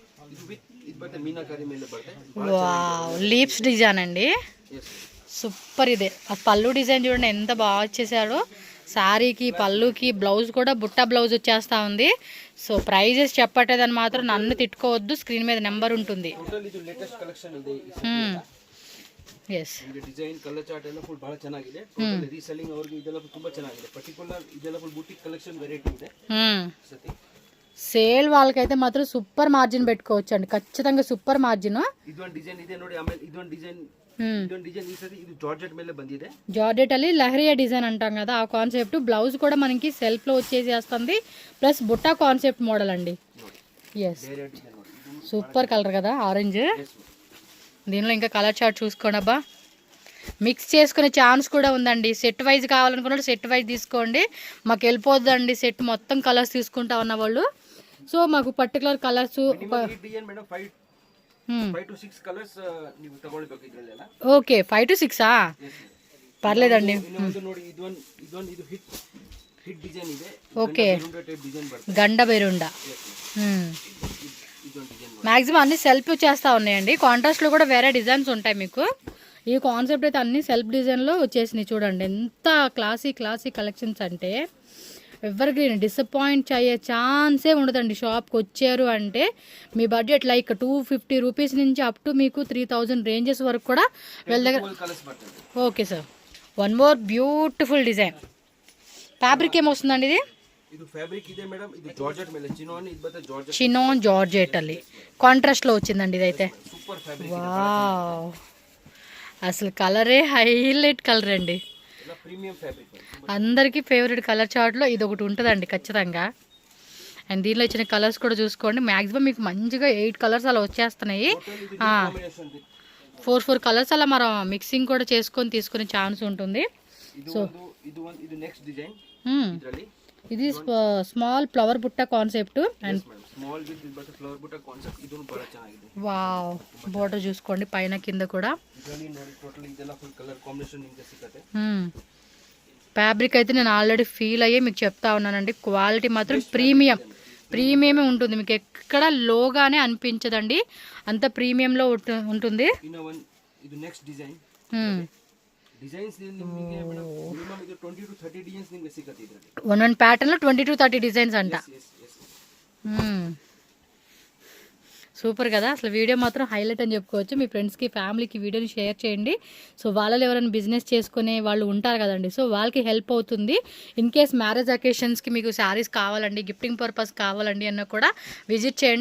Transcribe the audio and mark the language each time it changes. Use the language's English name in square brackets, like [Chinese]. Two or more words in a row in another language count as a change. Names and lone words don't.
[Telugu] వావ్, [English] lips design [Telugu] అండి, సూపర్. ఇదే ఆ పళ్ళు డిజైన్ చూడండి ఎంత బాగా వచ్చేసాడు. శారీకి పళ్ళుకి బ్లౌజ్ కూడా బుట్ట బ్లౌజ్ వచ్చేస్తా ఉంది. సో ప్రైజెస్ చెప్పట్లేదని మాత్రం నన్ను తిట్టుకోవద్దు, స్క్రీన్ మీద నెంబర్ ఉంటుంది. [Kannada] ಎಸ್, [English] design colour chart [Kannada] ಎಲ್ಲ ಫುಲ್ ಬಹಳ ಚೆನ್ನಾಗಿದೆ. ರೀಸೆಲ್ಲಿಂಗ್ ಅವರಿಗೆ ಇದೆಲ್ಲ ತುಂಬಾ ಚೆನ್ನಾಗಿದೆ. ಪರ್ಟಿಕ್ಯುಲರ್ ಇದೆಲ್ಲ [English] full boutique collection variety [Kannada] ಇದೆ. ಸತಿ [Telugu] సేల్ వాళ్ళకైతే మాత్రం [English] super margin [Telugu] పెట్టుకోవచ్చు అండి, ఖచ్చితంగా [English] super margin. [Kannada] ಇದೊಂದು ಡಿಸೈನ್ ಇದೆ ನೋಡಿ. ಆಮೇಲೆ ಇದೊಂದು ಡಿಸೈನ್ ಇದೊಂದು ಡಿಸೈನ್ ಈ ಸರಿ ಇದು ಜಾರ್ಜೆಟ್ ಮೇಲೆ ಬಂದಿದೆ. [Telugu] జార్జెట్ ಅಲ್ಲಿ లహరియా డిజైన్ అంటాం కదా ఆ కాన్సెప్ట్. బ్లౌజ్ కూడా మనకి సెల్ఫ్ లో వచ్చేసేస్తుంది, ప్లస్ బుట్టా [English] concept model [Telugu] అండి. ఎస్, [Kannada] ಬೇರೆ ಡಿಸೈನ್ ನೋಡಿ. ಇದು [English] super colour [Telugu] కదా ఆరెంజ్. దీనిలో ఇంకా [English] colour chart [Telugu] చూసుకోండి అబ్బా. మిక్స్ చేసుకునే ఛాన్స్ కూడా ఉందండి. [English] set wise [Telugu] కావాలనుకున్నప్పుడు [English] set wise [Telugu] తీసుకోండి. మాకు వెళ్ళిపోద్దండి సెట్ మొత్తం కలర్స్ తీసుకుంటా ఉన్న వాళ్ళు. సో మాకు [English] particular colours [Kannada] ಈ [English] design madam 5 to 6 colours [Kannada] ನೀವು ತಗೊಳ್ಬೇಕು ಇದ್ರಲ್ಲೆಲ್ಲ. [English] okay 5 to 6 [Telugu] పర్లేదండి. [Kannada] ಇನ್ನೊಂದು ನೋಡಿ, ಇದು [English] hit design [Kannada] ಇದೆ. [Telugu] ఓకే, [English] type design [Kannada] ಬರುತ್ತೆ. [Telugu] గండ బెరుండా. [Kannada] ಇದೊಂದು ಡಿಸೈನ್ [Telugu] మ్యాక్సిమం అన్ని సెల్ఫ్ చేస్తూ ఉన్నాయండి. కాంట్రాస్ట్లో కూడా వేరే డిజైన్స్ ఉంటాయి మీకు. ఈ కాన్సెప్ట్ అయితే అన్ని సెల్ఫ్ డిజైన్లో వచ్చేసినాయి. చూడండి ఎంత [English] classy collections [Telugu] అంటే ఎవరికి డిసప్పాయింట్ అయ్యే ఛాన్సే ఉండదండి. షాప్కి వచ్చారు అంటే మీ [English] budget like 250 rupees [Telugu] నుంచి [English] up to [Telugu] మీకు 3000 రేంజెస్ వరకు కూడా వీళ్ళ దగ్గర. [Kannada] కలర్స్ బರ್ತದೆ. [English] okay sir, one more beautiful design. [Telugu] ఫ్యాబ్రిక్ ఏమొస్తుందండి ఇది? [Kannada] ಇದು ಫ್ಯಾಬ್ರಿಕ್ ಇದೆ ಮೇಡಮ್. ಇದು ಜಾರ್ಜೆಟ್ ಮೇಲೆ ಚಿನೋನ್, ಇದು ಬರುತ್ತೆ ಜಾರ್ಜೆಟ್. [Telugu] చినోన్ జార్జెట్ ಅಲ್ಲಿ కాంట్రాస్ట్లో వచ్చిందండి ఇదైతే. [English] super fabric. [Telugu] వావ్, అసలు కలరే [English] highlight colour [Telugu] అండి. [Kannada] ಎಲ್ಲ [English] premium fabric. [Telugu] అందరికీ [English] favourite colour [Telugu] చార్ట్లో ఇది ఒకటి ఉంటుందండి ఖచ్చితంగా. అండ్ దీనిలో ఇచ్చిన కలర్స్ కూడా చూసుకోండి. మ్యాక్సిమం మీకు మంచిగా 8 కలర్స్ అలా వచ్చేస్తున్నాయి. 4 కలర్స్ అలా మనం మిక్సింగ్ కూడా చేసుకొని తీసుకునే ఛాన్స్ ఉంటుంది. సో [Kannada] ಇದು [English] next design. [Kannada] ಇದರಲ್ಲಿ [Telugu] ఇది [English] small flower [Telugu] బుట్ట కాన్సెప్ట్. అండ్ [English] small with [Kannada] ಬರುತ್ತೆ ಫ್ಲವರ್ ಬುಟ್ಟ ಕಾನ್ಸೆಪ್ಟ್. ಇದು ಬಹಳ ಚೆನ್ನಾಗಿದೆ. [Telugu] వావ్, బోర్డర్ చూసుకోండి పైన కింద కూడా. [Kannada] ಇದರಲ್ಲಿ ನೋಡಿ ಟೋಟಲ್ ಇದೆಲ್ಲ [English] full colour combination [Kannada] ನಿಮಗೆ ಸಿಗುತ್ತೆ. [Telugu] ఫ్యాబ్రిక్ అయితే నేను [English] already feel [Telugu] అయ్యే మీకు చెప్తా ఉన్నానండి. క్వాలిటీ మాత్రం ప్రీమియమే ఉంటుంది. మీకు ఎక్కడ లోగానే అనిపించదండి, అంత ప్రీమియంలో ఉంటుంది. [Kannada] ಇದು [English] next design. [Kannada] ಡಿಸೈನ್ಸ್ ನಿಮಗೆ [English] madam minimum [Kannada] ಇದು [English] 20 to 30 designs [Kannada] ನಿಮಗೆ ಸಿಗುತ್ತೆ ಇದರಲ್ಲಿ. [English] one pattern [Telugu] లో [English] 20 to 30 designs [Telugu] అంట. సూపర్ కదా. అసలు వీడియో మాత్రం హైలైట్ అని చెప్పుకోవచ్చు. మీ ఫ్రెండ్స్కి ఫ్యామిలీకి వీడియోని షేర్ చేయండి. సో వాళ్ళలో ఎవరైనా బిజినెస్ చేసుకునే వాళ్ళు ఉంటారు కదండి, సో వాళ్ళకి హెల్ప్ అవుతుంది. [English] in case marriage [Telugu] అకేషన్స్కి మీకు శారీస్ కావాలండి, [English] gifting purpose [Telugu] కావాలండి అన్న కూడా విజిట్ చేయండి.